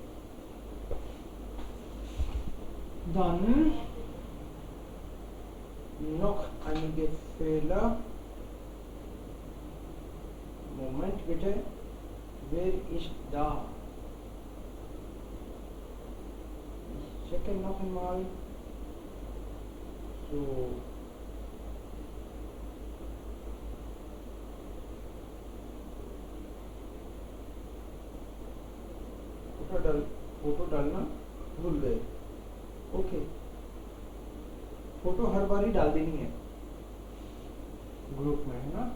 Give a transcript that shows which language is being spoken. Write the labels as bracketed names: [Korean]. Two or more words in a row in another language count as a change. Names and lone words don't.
[German] Dann noch einige Fehler. Moment bitte. Wer ist da? Ich checke noch einmal. So. [Hindi] फोटो डालना भूल गए. ओके, फोटो हर बार ही डाल देनी है ग्रुप में, है ना?